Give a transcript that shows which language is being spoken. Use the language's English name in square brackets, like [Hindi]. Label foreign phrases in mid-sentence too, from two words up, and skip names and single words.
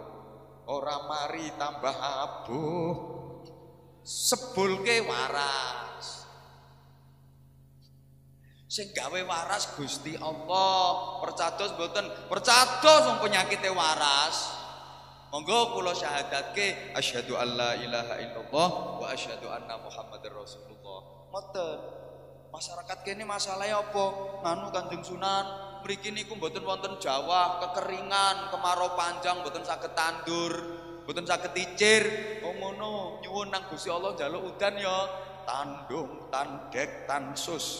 [Javanese] Ora mari tambah abuh. Sebulke waras. Sing gawe waras Gusti Allah. Percados mboten? Percados wong penyakite waras. Monggo kula syahadatke [Arabic] أشهد أن لا إله إلا الله وأشهد أن محمدا رسول الله. [Javanese] Ngoten. Masyarakat kene masalahe apa? Nganu Kanjeng Sunan, mriki niku mboten wonten jawah, kekeringan, kemarau panjang, mboten saged tandur, mboten saged icir. Oh ngono, nyuwun nang Gusti Allah njaluk udan ya. Tandung, tandek, tansus.